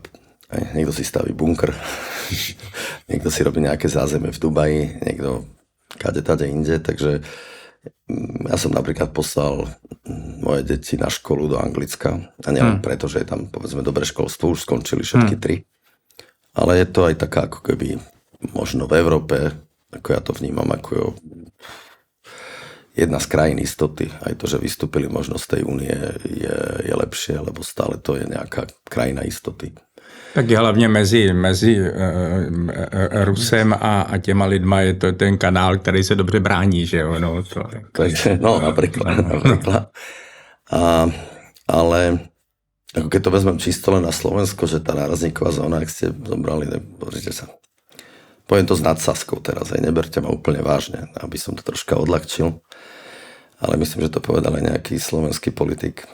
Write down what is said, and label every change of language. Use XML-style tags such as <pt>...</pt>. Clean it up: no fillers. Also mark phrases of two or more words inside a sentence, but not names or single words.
<sk>Niekto si staví bunker, niekto si robí nejaké zázemie v Dubaji, niekto kade inde, takže ja som napríklad poslal moje deti na školu do Anglicka a nielen preto, že je tam povedzme dobré školstvo, už skončili všetky 3, ale je to aj taká ako keby možno v Európe, ako ja to vnímam, ako jedna z krajín istoty. Aj to, že vystúpili možno z tej únie je lepšie, lebo stále to je nejaká krajina istoty.</sk> <cs>Tak hlavně mezi Rusem a těma lidma je to ten kanál, který se dobře brání, že jo?</cs> <sk>No, napríklad. Ale ako keď to vezmem čisto len na Slovensko, že tá nárazníková zóna, ak ste zobrali, pozrite sa. Poviem to s nadsázkou teraz, aj neberte ma úplne vážne, aby som to troška odľahčil, ale myslím, že to povedal aj nejaký slovenský politik.</sk>